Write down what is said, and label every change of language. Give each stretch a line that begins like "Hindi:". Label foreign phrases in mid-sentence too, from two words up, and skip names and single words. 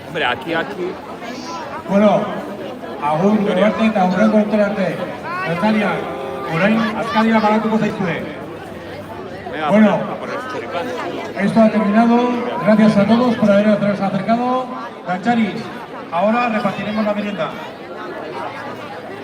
Spanish: aquí.
Basque: Bueno, agur arte eta aurrengo urterarte. Natalia, orain azkaria balatuko zaizue.
Spanish: Venga, Bueno. a por el choripán. Esto ha terminado. Gracias a todos por haberos acercado. Gancharis, ahora repartiremos la merienda.